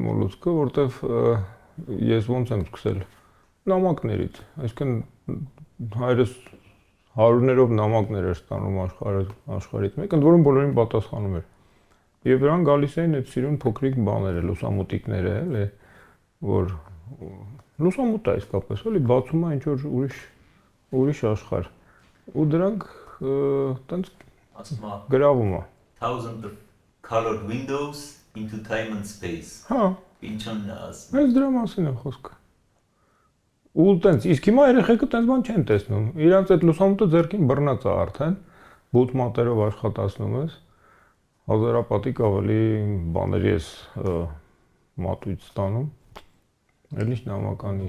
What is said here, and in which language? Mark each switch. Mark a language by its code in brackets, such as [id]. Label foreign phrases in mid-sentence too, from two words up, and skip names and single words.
[hy] մոլուցքը, որտեվ ես ոնց եմ սկսել նամակներից, այսինքն հայրս հարյուրներով նամակներ էր ստանում աշխարհից մեկ, ընդ որում բոլորին պատասխանում էր։ Եվ նրան գալիս էին այդ սիրուն փոքրիկ բաները, լուսամուտիկները, էլի, որ լուսամուտ է իսկապես, էլի բացում է ինչ որ ուրիշ աշխարհ։ Ու դրանք տենց գրավում է։ [en] Thousands of colored windows into time and space։ [hy] Հա։ Ինչն աս։ Այս դրա մասին է խոսքը։ Ու տենց իսկ հիմա երեխեքը տենց բան չեն տեսնում։ Իրանց այդ լուսամուտը ձեռքին բռնած է արդեն, բութ մատերով աշխատացնում ես։ Հազարապատիկ ավելի բաների ես մատույց ստանում։ Էլի նամականիշ։